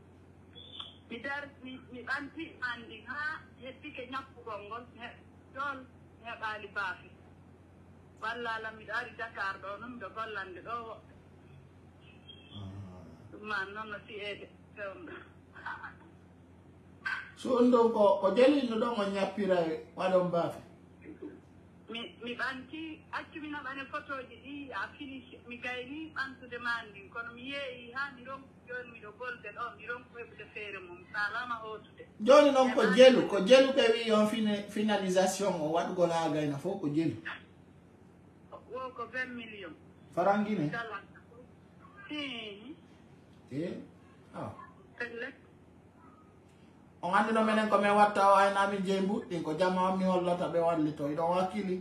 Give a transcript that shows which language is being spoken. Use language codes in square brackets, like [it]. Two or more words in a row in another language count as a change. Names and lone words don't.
[ff] Mi anti andi ha hetti ke nyappugol ngol dol heɓali baafi walla la mi dari Dakar do non do gollande do man non si ede fewna so ndo ko jeli no do mo nyappira wadon baafi mi banti accumi na bane photoji di a finish mi gayni antu demandi kono mi yeyi ha mi ron jon mi do golde do mi ron ko hebde fere mum salama hotude joni non ko jelu be wi on finalisation o wadgo la gayna fo ko jelu wo ko 20 millions farangine on andi no menen ko me watta o ay nami jembu din ko jama mi hollata be walli to do wakili